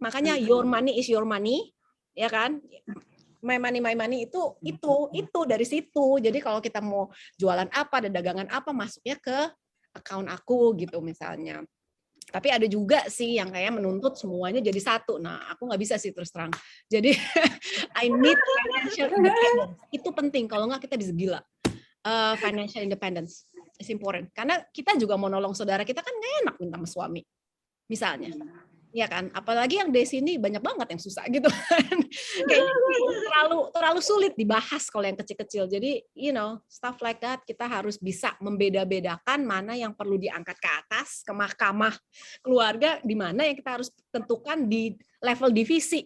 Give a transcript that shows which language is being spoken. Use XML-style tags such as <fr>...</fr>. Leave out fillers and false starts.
<id>Makanya</id> <en>your money is your money,</en> <id>ya kan?</id> <en>My money</en> <id>itu dari situ. Jadi kalau kita mau jualan apa, ada dagangan apa, masuknya ke account aku gitu misalnya. Tapi ada juga sih yang kayak menuntut semuanya jadi satu. Nah, aku nggak bisa sih terus terang. Jadi</id> <en>I need financial independence.</en> <id>Itu penting. Kalau nggak kita bisa gila.</id> <en>Financial independence is important.</en> <id>Karena kita juga mau nolong saudara kita kan nggak enak minta sama suami, misalnya. Ya kan, apalagi yang di sini banyak banget yang susah gitu kan. Kayaknya terlalu sulit dibahas kalau yang kecil-kecil. Jadi,</id> <en>stuff like that</en> <id>kita harus bisa membeda-bedakan mana yang perlu diangkat ke atas ke mahkamah keluarga, di mana yang kita harus tentukan di level divisi.</id>